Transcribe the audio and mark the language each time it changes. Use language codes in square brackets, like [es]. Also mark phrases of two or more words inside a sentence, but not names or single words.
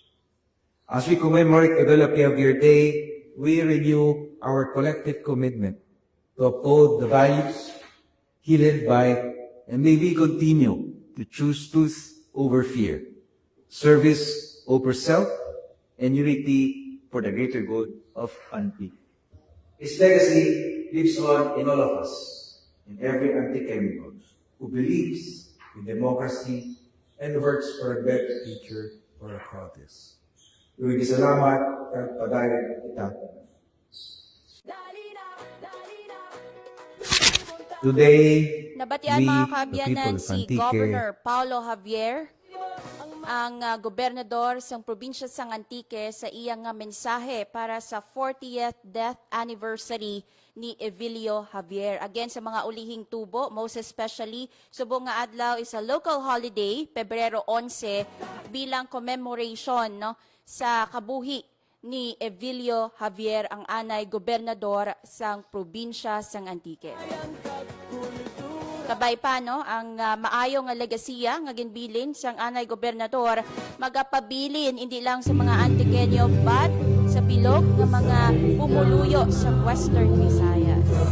[en] As we commemorate the Javier Day, we renew our collective commitment to uphold the values he led by, and may we continue to choose truth over fear, service over self, and unity for the greater good of Antique. His legacy lives on in all of us, in every Antiqueño who believes in democracy and works for a better future for our province. [hil] Luwig salamat at padayon kita. [en] Today, [hil] Nabatian [en] we, [hil] mga [en] the [hil] kaabyanan [en] people of [hil] si [en] Antique, [hil] Governor Paulo Javier, ang gobernador sang probinsya sang Antique, sa iyang mensahe para sa 40th [en] death anniversary [hil] ni Evilio Javier. Again, sa mga ulihing tubo, [en] most especially, [hil] subong nga adlaw [en] is a local holiday, [hil] Pebrero 11, bilang commemoration no, sa kabuhi ni Evilio Javier, ang anay gobernador sang probinsya sang Antique. Kabay pa no, ang maayo nga legasiya nga ginbilin sang anay gobernador magapabilin hindi lang sa mga Antiqueño but sa bilog nga mga pumuluyo sa Western Visayas.